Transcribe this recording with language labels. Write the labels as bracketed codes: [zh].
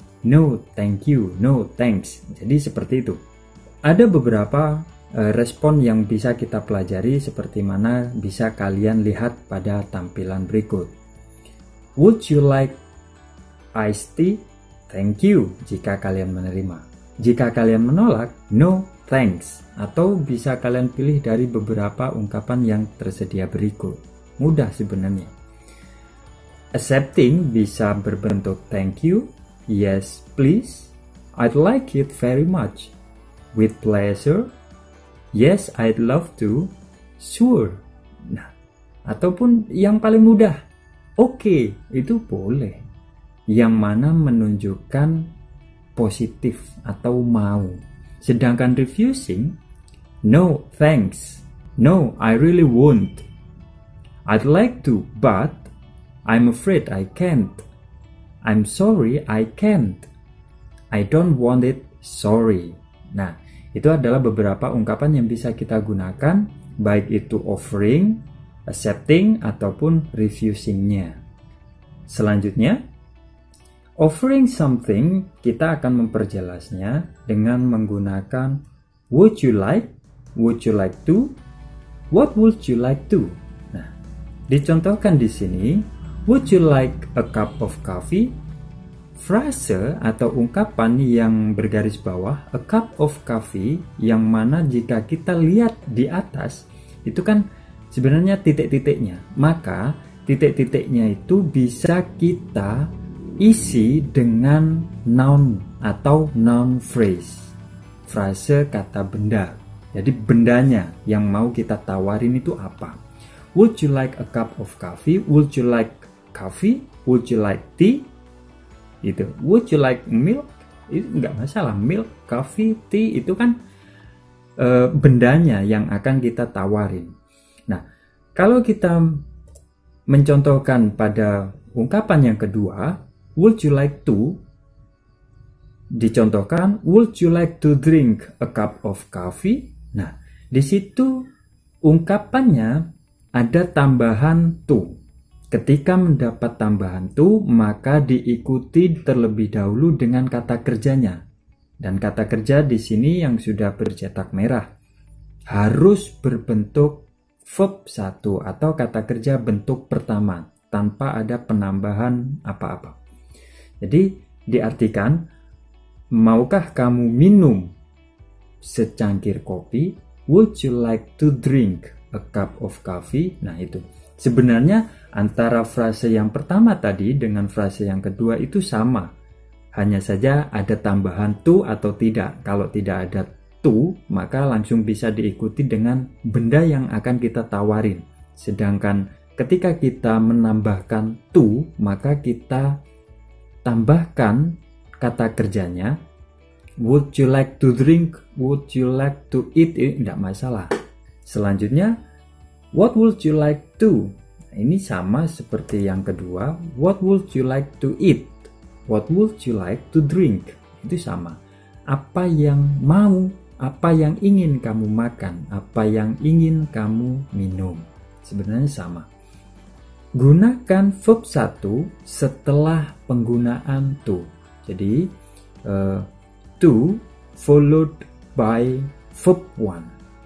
[en] No, thank you. No, thanks. [id] Jadi seperti itu. Ada beberapa respon yang bisa kita pelajari seperti mana bisa kalian lihat pada tampilan berikut. [en] Would you like iced tea? Thank you [id] jika kalian menerima. Jika kalian menolak, [en] no, [id] thanks, atau bisa kalian pilih dari beberapa ungkapan yang tersedia berikut. Mudah sebenarnya. [en] Accepting [id] bisa berbentuk [en] thank you, yes please, I'd like it very much, with pleasure, yes I'd love to, sure. [id] Nah, ataupun yang paling mudah, oke, itu boleh. Yang mana menunjukkan positif atau mau. [en] Sedangkan refusing, no thanks, no I really won't, I'd like to but I'm afraid I can't, I'm sorry I can't, I don't want it, sorry. [id] Nah, itu adalah beberapa ungkapan yang bisa kita gunakan, baik itu offering, accepting, ataupun refusingnya. [en] Selanjutnya, offering something, [id] kita akan memperjelasnya dengan menggunakan [en] would you like to, what would you like to. [id] Nah, dicontohkan di sini, [en] would you like a cup of coffee? [id] Frase atau ungkapan yang bergaris bawah, [en] a cup of coffee, [id] yang mana jika kita lihat di atas, itu kan sebenarnya titik-titiknya. Maka titik-titiknya itu bisa kita isi dengan noun atau noun phrase, frase kata benda. Jadi bendanya yang mau kita tawarin itu apa? [en] Would you like a cup of coffee? Would you like coffee? Would you like tea? Itu. Would you like milk? [id] Itu nggak masalah. [en] Milk, coffee, tea [id] itu kan bendanya yang akan kita tawarin. Nah, kalau kita mencontohkan pada ungkapan yang kedua, [en] would you like to, dicontohkan, would you like to drink a cup of coffee? [id] Nah, di situ ungkapannya ada tambahan to. Ketika mendapat tambahan to, maka diikuti terlebih dahulu dengan kata kerjanya. Dan kata kerja di sini yang sudah bercetak merah harus berbentuk verb 1 atau kata kerja bentuk pertama tanpa ada penambahan apa-apa. Jadi diartikan, maukah kamu minum secangkir kopi? [en] Would you like to drink a cup of coffee? [id] Nah itu. Sebenarnya antara frase yang pertama tadi dengan frase yang kedua itu sama. Hanya saja ada tambahan to atau tidak. Kalau tidak ada to, maka langsung bisa diikuti dengan benda yang akan kita tawarin. Sedangkan ketika kita menambahkan to, maka kita tambahkan kata kerjanya. [en] Would you like to drink? Would you like to eat? [id] Tidak masalah. [en] Selanjutnya, what would you like to? [id] Nah, ini sama seperti yang kedua. [en] What would you like to eat? What would you like to drink? [id] Itu sama. Apa yang mau, apa yang ingin kamu makan, apa yang ingin kamu minum. Sebenarnya sama. Gunakan verb 1 setelah penggunaan to. [en] Jadi, to followed by verb 1.